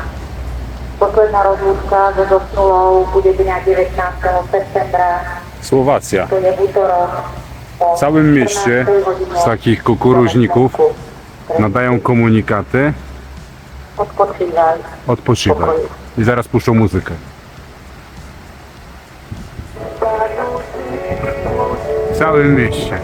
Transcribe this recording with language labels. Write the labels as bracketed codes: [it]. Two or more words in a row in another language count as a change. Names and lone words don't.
[sk] Posledná rozlúčka so zosnulou bude dňa 19. septembra. [pl] Słowacja. [sk] To je útorok. [pl] W całym mieście z takich kukuruźników nadają komunikaty. [sk] Odpočívaj. [pl] Odpoczywaj. I zaraz puszczą muzykę. W całym mieście.